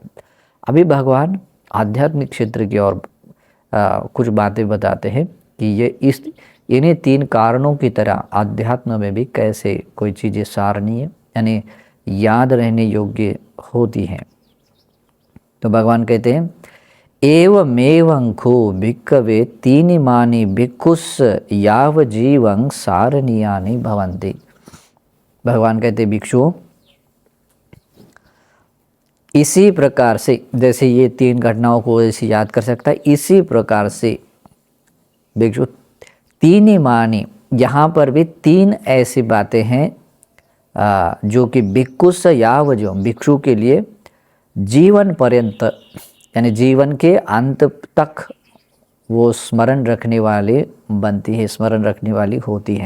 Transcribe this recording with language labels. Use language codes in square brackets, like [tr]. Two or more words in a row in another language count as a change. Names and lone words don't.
[hi] अभी भगवान आध्यात्मिक क्षेत्र की और कुछ बातें बताते हैं कि ये इन्हीं तीन कारणों की तरह आध्यात्म में भी कैसे कोई चीज़ें सारणीय यानी याद रहने योग्य होती हैं। तो भगवान कहते हैं, [pi] एवमेवं खो भिक्खवे तीनिमानि भिक्खुस् याव जीवं सारणीयानि भवन्ति। [hi] भगवान कहते भिक्षुओं, इसी प्रकार से, जैसे ये तीन घटनाओं को ऐसे याद कर सकता है, इसी प्रकार से भिक्षु तीनिमानि, यहाँ पर भी तीन ऐसी बातें हैं जो कि [pi] भिक्खुस् याव, [hi] जो भिक्षु के लिए जीवन पर्यंत यानी जीवन के अंत तक वो स्मरण रखने वाले बनती है, स्मरण रखने वाली होती है।